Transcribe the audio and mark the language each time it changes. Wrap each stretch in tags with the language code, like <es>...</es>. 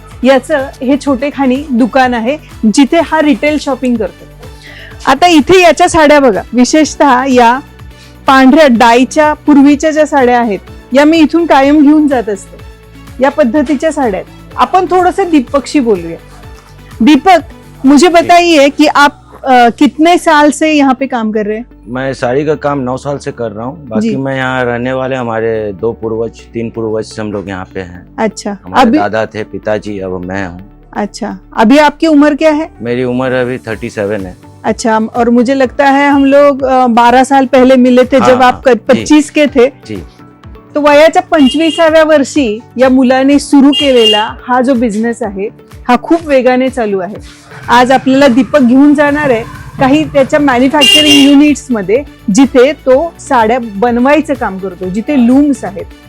<mr>याचं हे छोटेखानी दुकान आहे जिथे हा रिटेल शॉपिंग करतो. आता इथे याच्या साड्या बघा, विशेषतः या पांढऱ्या डायच्या पूर्वीच्या ज्या साड्या आहेत या मी इथून कायम घेऊन जात असते. या पद्धतीच्या साड्या आहेत. आपण थोडंसं दीपकशी बोलूया.</mr> <hi>दीपक, मुझे बताइए कि आप कितने साल से यहाँ पे काम कर रहे हैं? मैं साड़ी का काम 9 साल से कर रहा हूँ. बाकी मैं यहाँ रहने वाले, हमारे 3 पूर्वज हम लोग यहाँ पे हैं. अच्छा, हमारे दादा थे, पिताजी, अब मैं हूँ. अच्छा, अभी आपकी उम्र क्या है? मेरी उम्र अभी 37 है. अच्छा, और मुझे लगता है हम लोग 12 साल पहले मिले थे जब आप 25 के थे. जी.</hi> <mr>तो वयाच्या 25व्या वर्षी या मुलाने सुरू केलेला हा जो बिझनेस आहे हा खूप वेगाने चालू आहे. आज आपल्याला दीपक घेऊन जाणार आहे काही त्याच्या मॅन्युफॅक्चरिंग युनिट्स मध्ये जिथे तो साड्या बनवायचं काम करतो, जिथे लूम्स आहेत.</mr>